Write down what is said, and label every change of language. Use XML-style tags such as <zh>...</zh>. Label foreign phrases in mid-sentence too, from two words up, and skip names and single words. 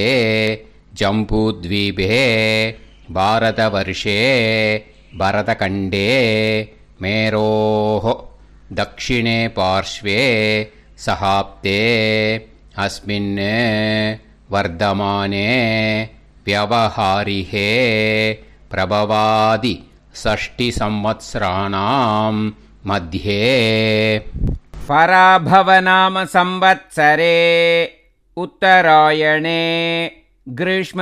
<sa>जम्बूद्वीपे भारतवर्षे भरतखण्डे मेरोः दक्षिणे पार्श्वे शकाब्दे अस्मिन् वर्तमाने व्यवहारिहे प्रभवादि षष्टि संवत्सराणां मध्ये. पराभवनाम संवत्सरे उत्तरायणे ग्रीष्म</sa>